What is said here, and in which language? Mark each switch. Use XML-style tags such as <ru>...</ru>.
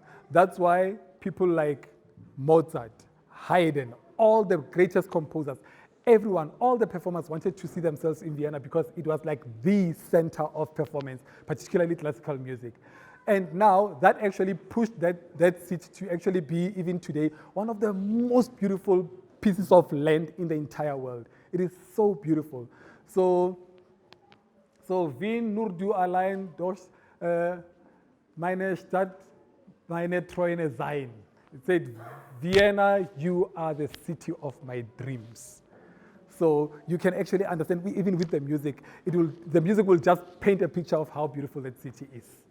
<en>That's why people like Mozart, Haydn, all the greatest composers, all the performers wanted to see themselves in Vienna because it was like the center of performance, particularly classical music. And now that actually pushed that city to actually be, even today, one of the most beautiful pieces of land in the entire world. It is so beautiful.</en> <de>So Wien nur du allein durch meine Stadt, meine Träume sein.</de> <en>It said, Vienna, you are the city of my dreams. So you can actually understand, even with the music, the music will just paint a picture of how beautiful that city is.</en>